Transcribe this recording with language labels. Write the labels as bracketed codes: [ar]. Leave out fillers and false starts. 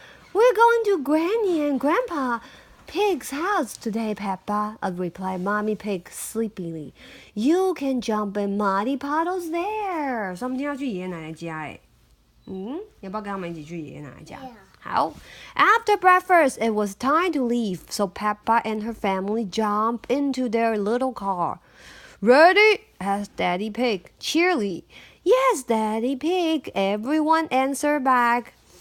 [en] We're going to Granny and Grandpa Pig's house today, Peppa, replied Mommy Pig sleepily. You can jump in muddy puddles there. [zh] 所以我们今天要去爷爷奶奶家哎。要不要跟他们一起去爷爷奶奶家？好 [en] After breakfast, it was time to leave, so Peppa and her family jumped into their little car. Ready? asked Daddy Pig, cheerily. Yes, Daddy Pig, everyone answered back.